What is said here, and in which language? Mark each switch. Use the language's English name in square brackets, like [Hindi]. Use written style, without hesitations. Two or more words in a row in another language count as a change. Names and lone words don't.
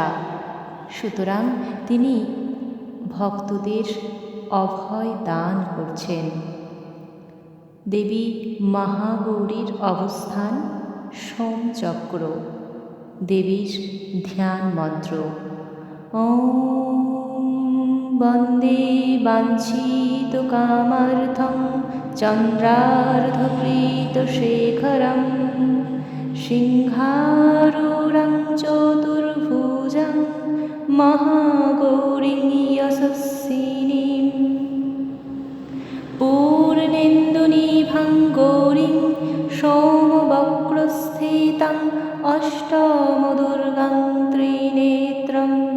[Bangla] সুতরাং তিনি ভক্তদের অভয় দান করছেন। দেবী মহাগৌরীর অবস্থান সোমচক্র। দেবীর ধ্যান মন্ত্র [Sanskrit] ওম বন্দে বাঞ্ছিত কামার্থং চন্দ্রার্ধকৃতশেখরং সিংহারূঢ়ং চতুর্ভুজং মহাগৌরীং যশস্বিনীং পূর্ণেন্দুনিভাং গৌরীং সোমবক্রস্থিতাং অষ্টমদুর্গাং ত্রিনেত্রং